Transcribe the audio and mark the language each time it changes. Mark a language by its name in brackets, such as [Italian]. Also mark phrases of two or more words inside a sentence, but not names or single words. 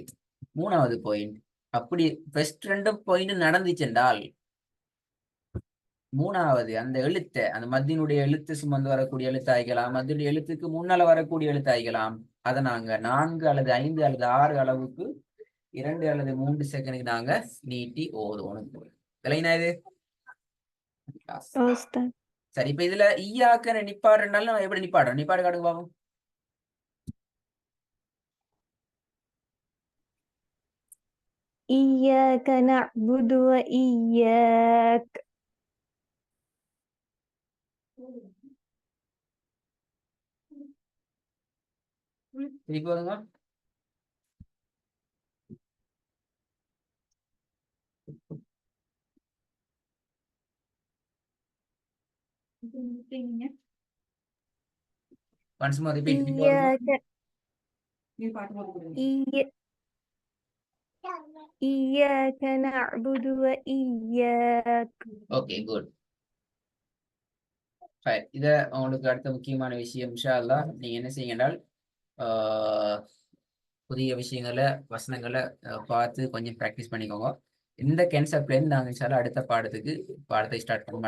[Tamil] 3வது பாயிண்ட், அப்படி [English] first 2 point [Tamil] நடந்துச்சென்றால் 3வது அந்த எழுத்தை, அந்த மத்தினுடைய எழுத்து சுமந்து வரக்கூடிய எழுத்து ஆகிக்கலாம், மத்தினுடைய எழுத்துக்கு முன்னால வரக்கூடிய எழுத்து ஆகிக்கலாம், அதை நாங்க 4 அல்லது 5 அல்லது 6 அளவுக்கு 2 அல்லது 3 செகண்டுக்கு நாங்க நீட்டி ஓதுவோம். இல்லைன்னா இது உஸ்தாத். சரி. இப்ப இதுல ஈயாக்க நிப்பாடுறனால நம்ம எப்படி நிப்பாடுறோம்? நிப்பாடு காட்டுங்க பாப்போம். [Arabic] إياك نعبد وإياك. [Tamil] திருப்பி வருங்க. [English] once more repeat. [Arabic] إياك إياك نعبد وإياك. [English] okay, good. [Tamil] இத உங்களுக்கு அடுத்த முக்கியமான விஷயம் [Arabic] إن شاء الله [Tamil] நீங்க என்ன செய்யுங்க என்றால் புதிய விஷயங்களை வசனங்களை பார்த்து கொஞ்சம் ப்ராக்டிஸ் பண்ணிக்கோங்க. இந்த கான்செப்ட்லேருந்து நாங்கள் [Arabic] إن شاء الله [Tamil] அடுத்த பாடத்தை ஸ்டார்ட் பண்ணுவோம்.